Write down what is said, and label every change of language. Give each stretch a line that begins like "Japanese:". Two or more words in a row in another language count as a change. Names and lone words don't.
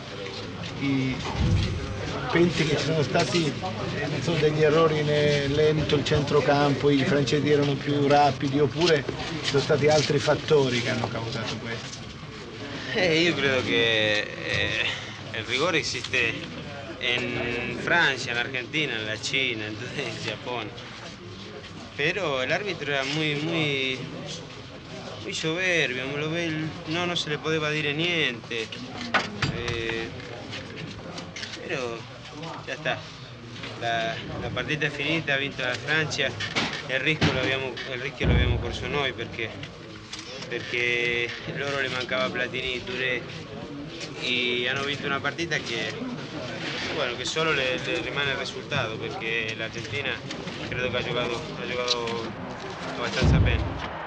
Italian: Pensi che ci sono stati degli errori lento il centrocampo, i francesi erano più rapidi oppure ci sono stati altri fattori che hanno causato questo? Io credo che il rigore esiste in Francia, in Argentina,
Spanish: en la China, en Giappone. Pero el árbitro era muy soberbio, no se le
Italian: poteva dire
Spanish: niente. Pero ya está.
Italian: La partita è finita, ha vinto la Francia, il rischio l'abbiamo corso noi perché loro le mancava Platini, Touré y hanno vinto una partita che solo le rimane il risultato perché l'Argentina credo che ha giocato abbastanza bene.